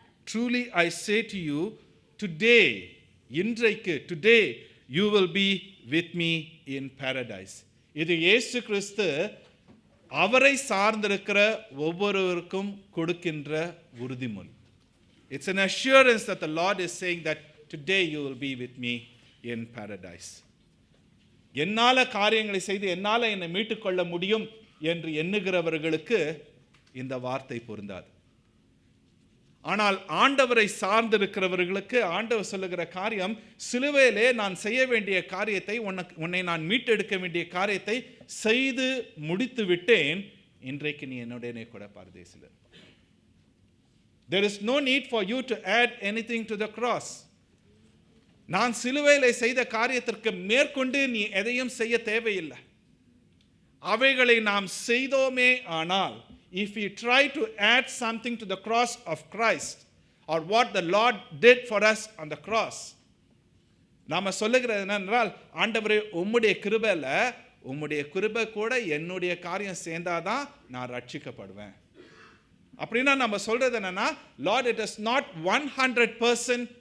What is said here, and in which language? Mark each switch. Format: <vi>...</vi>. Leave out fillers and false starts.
<en>Truly I say to you, today,</en> <ta>இன்றைக்கு,</ta> <en>today you will be with me in paradise.</en> <ta>இது இயேசு கிறிஸ்து அவரை சார்ந்திருக்கிற ஒவ்வொருவருக்கும் கொடுக்கின்ற உறுதிமொழி.</ta> <en>It's an assurance that the Lord is saying that today you will be with me in paradise.</en> <ta>என்னால காரியங்களை செய்து என்னால என்னை மீட்டுக்கொள்ள முடியும் என்று எண்ணுகிறவர்களுக்கு இந்த வார்த்தை பொருந்தாது. ஆனால் ஆண்டவரை சார்ந்திருக்கிறவர்களுக்கு ஆண்டவர் சொல்லுகிற காரியம், சிலுவையிலே நான் செய்ய வேண்டிய காரியத்தை, உன்னை நான் மீட்டெடுக்க வேண்டிய காரியத்தை செய்து முடித்து விட்டேன், இன்றைக்கு நீ என்னுடனே கூட பரதேசில்.</ta> <en>There is no need for you to add anything to the cross.</en> <ta>நான் சிலுவையிலே செய்த காரியத்திற்கு மேற்கொண்டு நீ எதையும் செய்ய தேவையில்லை. அவைகளை நாம் செய்தோமே ஆனால்,</ta> <en>if we try to add something to the cross</en> <ta>of Christ or what the Lord did for us on the cross, நாம சொல்லுகிறது என்னென்றால், ஆண்டவரே உம்முடைய கிருபையில, உம்முடைய கிருபை கூட என்னுடைய காரியம் சேர்ந்தாதான் நான் ரட்சிக்கப்படுவேன். அப்படின்னா நம்ம சொல்றது என்னன்னா,</ta> <en>Lord, it is not 100%</en>